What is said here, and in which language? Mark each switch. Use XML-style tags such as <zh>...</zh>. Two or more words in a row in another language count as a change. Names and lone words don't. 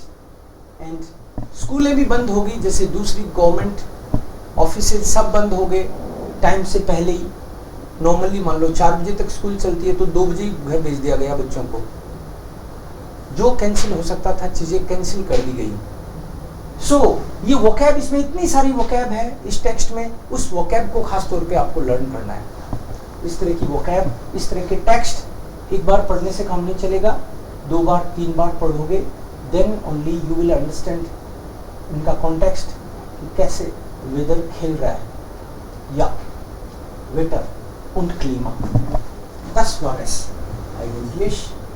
<hi>And स्कूलें भी बंद हो गई, जैसे दूसरी</hi> <en>government offices</en> <hi>सब बंद हो गए टाइम से पहले ही। नॉर्मली मान लो 4 बजे तक स्कूल चलती है, तो 2 बजे ही घर भेज दिया गया बच्चों को। जो कैंसिल हो सकता था चीजें कैंसिल कर दी गई। ये वोकैब, इसमें इतनी सारी वोकैब है इस टेक्स्ट में, उस वोकैब को खास तौर पे आपको लर्न करना है। इस तरह की वोकैब, इस तरह के टेक्स्ट एक बार पढ़ने से काम नहीं चलेगा, 2 बार 3 बार पढ़ोगे,</hi> <en>then only you will understand</en> <hi>इनका कॉन्टेक्स्ट, कैसे वेदर खेल रहा है, या</hi> <de>Wetter und Klima. Das war es eigentlich.</de>